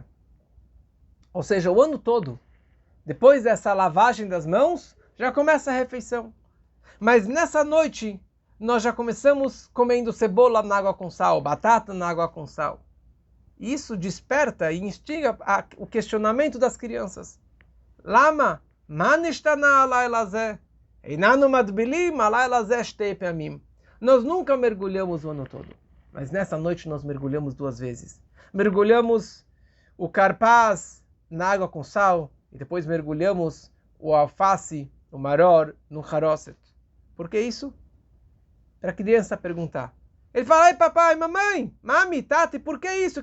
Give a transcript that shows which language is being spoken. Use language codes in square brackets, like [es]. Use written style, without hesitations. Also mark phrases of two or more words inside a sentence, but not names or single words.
[pt] Ou seja, o ano todo, depois dessa lavagem das mãos, já começa a refeição. Mas nessa noite, nós já começamos comendo cebola na água com sal, batata na água com sal. Isso desperta e instiga o questionamento das crianças. [he] Lama, מה נשתנה הלילה הזה, אין אנו מטבילין הלילה הזה שתי פעמים. [pt] Nós nunca mergulhamos o ano todo, mas nessa noite nós mergulhamos 2 vezes. Mergulhamos o carpaz na água com sal e depois mergulhamos o alface, o maror, no haroset. Por que isso? Para a criança perguntar. Ele fala, ai papai, mamãe, mami, tati, por que isso?